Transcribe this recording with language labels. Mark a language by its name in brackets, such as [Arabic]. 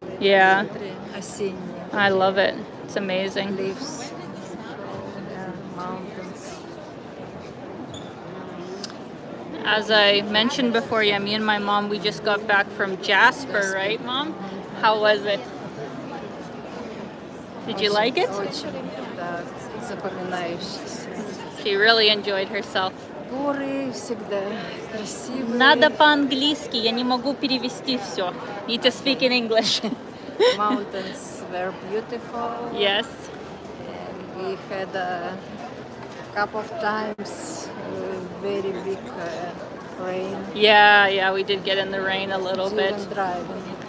[English] Yeah, I love it. It's amazing. Leaves, mountains. As I mentioned before, yeah, me and my mom, we just got back from Jasper, right, Mom? How was it? Did you like it? [Russian] Очень, да, запоминающийся. [English] She really enjoyed herself. [Russian] Горы всегда красивые. Надо по-английски, я не могу перевести все. [English] Need to speak in English. Mountains were beautiful. Yes. And we had a couple of times very big rain. Yeah, we did get in the rain a little bit. Even driving.